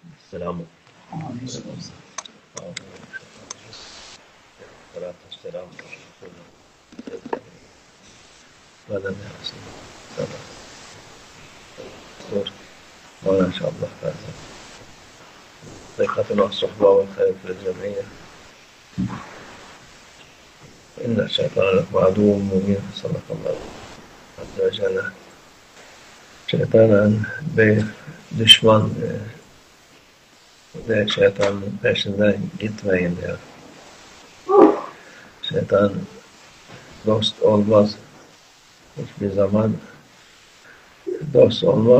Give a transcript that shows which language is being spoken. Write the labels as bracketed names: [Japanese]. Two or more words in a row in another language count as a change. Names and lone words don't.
[Turkish] Selamun. Selam. [Arabic] Böyle ما شاء الله فازا ثقتنا الصحبة والخير في الجمعية إن الشيطان لكم عدو مبين صدق الله عز وجل. [Turkish] Şeytanın bir düşman ve şeytanın peşinden gitmeyin diyor. Şeytan dost olmaz. Hiçbir zaman dost olmaz.